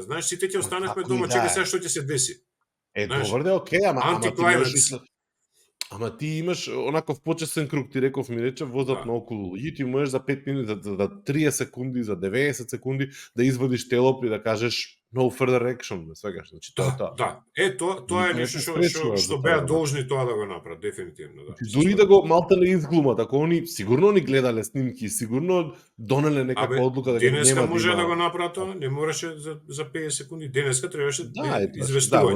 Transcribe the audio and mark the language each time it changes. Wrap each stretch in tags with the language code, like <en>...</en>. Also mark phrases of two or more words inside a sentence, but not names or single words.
<mk>Знаеш, сите ќе останавме дома, чека сега што ќе се деси. Добре, окей, ама ти имаш онаков почесен круг, ти реков ми рече, возат наоколу луѓе, ти можеш за 5 минути, за 30 секунди, за 90 секунди да извадиш телоп и да кажеш</mk> <en>no further action,</en> <mk>свегаш, значи тоа. Да, тоа е нешто што беа должни тоа да го направат, дефинитивно, да. Дури да го малта не изглумат, ако они сигурно ни гледале снимки, сигурно донеле некаква одлука дека нема. Денеска може да го направат тоа, не мораше за 50 секунди, денеска требаше известување.</mk>